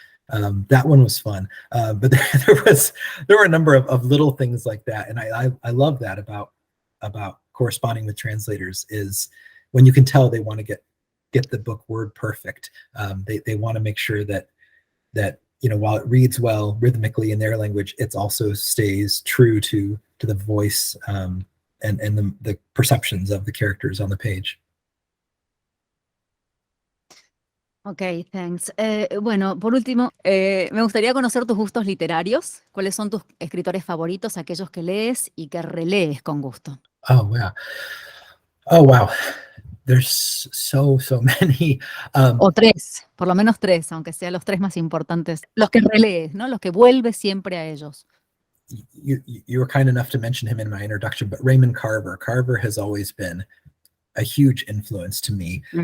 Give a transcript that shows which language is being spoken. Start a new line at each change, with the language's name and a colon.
English: That one was fun, but there were a number of little things like that, and I love that about corresponding with translators, is when you can tell they want to get the book word perfect. They want to make sure that while it reads well rhythmically in their language, it also stays true to the voice and the perceptions of the characters on the page. Ok, thanks.
Spanish: Bueno, por último, me gustaría conocer tus gustos literarios. ¿Cuáles son tus escritores favoritos, aquellos que lees y que relees con gusto?
English: Oh wow. There's so many.
Spanish: O tres, por lo menos tres, aunque sean los tres más importantes. Los que relees, ¿no? Los que vuelves siempre a ellos.
English: You were kind enough to mention him in my introduction, but Raymond Carver. Carver has always been a huge influence to me.